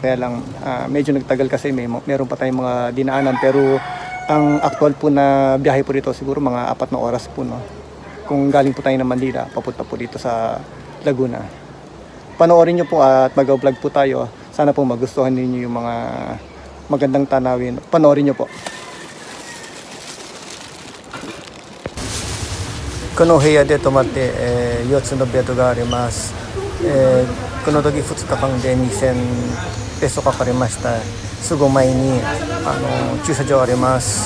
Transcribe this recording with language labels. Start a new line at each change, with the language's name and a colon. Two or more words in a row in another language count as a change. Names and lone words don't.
Filipino: Kaya lang medyo nagtagal kasi meron pa tayong mga dinaanan, pero ang actual po na biyahe po dito siguro mga 4 na oras po, no. Kung galing po tayo ng Manila papunta po dito sa Laguna. Panoorin nyo po at mag-vlog po tayo. Sana po magustuhan niyo yung mga magandang tanawin. Panoorin nyo po.
Japanese: この部屋で泊まって、4つのベッドがあります。この時2日間で2000ペソかかりました。すぐ前に駐車場あります。